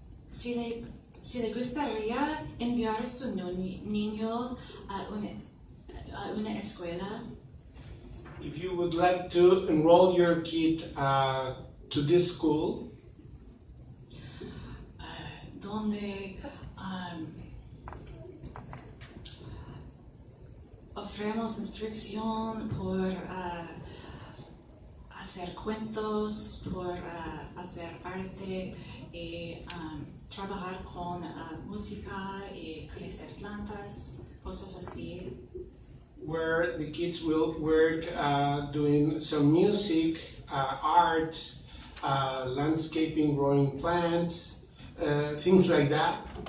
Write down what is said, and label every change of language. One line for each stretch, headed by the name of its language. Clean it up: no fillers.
Spanish: Si le gustaría enviar su niño a una escuela,
English: If you would like to enroll your kid to this school,
Spanish: donde ofrecemos instrucción por hacer cuentos, por hacer arte y trabajar con música y crecer plantas, cosas así.
English: where the kids will work doing some music, art, landscaping, growing plants, things like that.